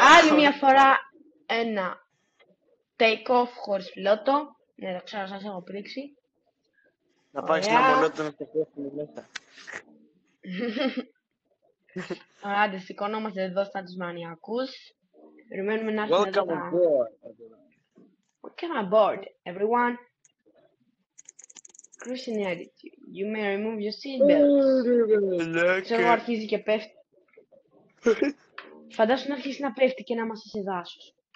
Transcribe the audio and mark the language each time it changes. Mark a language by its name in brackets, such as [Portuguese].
[Greek] Άλλη μια φορά ένα take off χωρίς πιλότο. Ναι, το ξέρω, σας έχω πρίξει. Να πάρεις ένα μονότονο στο πέφτει μέσα. Άντε, σηκωνόμαστε εδώ στα τους μανιακούς. Περιμένουμε να έρθουν εδώ [English] Welcome [Greek] τα... [English] aboard. Welcome aboard, everyone. Cruising attitude. You may remove your seatbelts. [Greek] Ξέρω, αρχίζει και πέφτει. Φαντάσου να αρχίσει να πέφτει και να είμαστε σε δάσος.